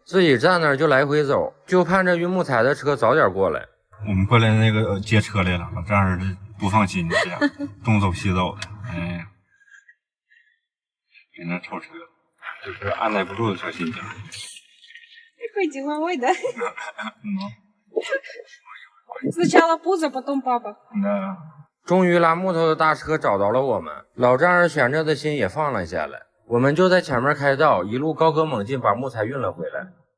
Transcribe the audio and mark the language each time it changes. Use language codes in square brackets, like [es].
[zh] 自己站那儿就来回走，就盼着运木材的车早点过来。我们过来那个接车来了，老丈人不放心，这样东走西走的，哎呀，给那超车，就是按耐不住的小心情。 [ru] Какой деловой, да? Сначала пузо, потом папа. [zh] 终于拉木头的大车找到了我们，老丈人悬着的心也放了下来。我们就在前面开道，一路高歌猛进把木材运了回来。